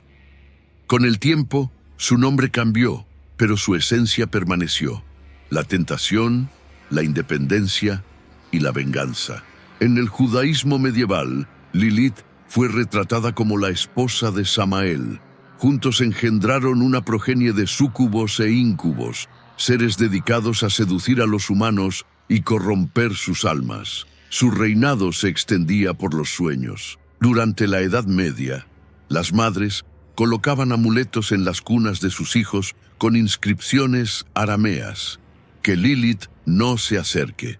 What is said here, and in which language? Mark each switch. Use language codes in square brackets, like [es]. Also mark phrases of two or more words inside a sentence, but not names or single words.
[es] Con el tiempo, su nombre cambió, pero su esencia permaneció: la tentación, la independencia y la venganza. En el judaísmo medieval, Lilith fue retratada como la esposa de Samael. Juntos engendraron una progenie de súcubos e íncubos, seres dedicados a seducir a los humanos y corromper sus almas. Su reinado se extendía por los sueños. Durante la Edad Media, las madres colocaban amuletos en las cunas de sus hijos con inscripciones arameas: que Lilith no se acerque.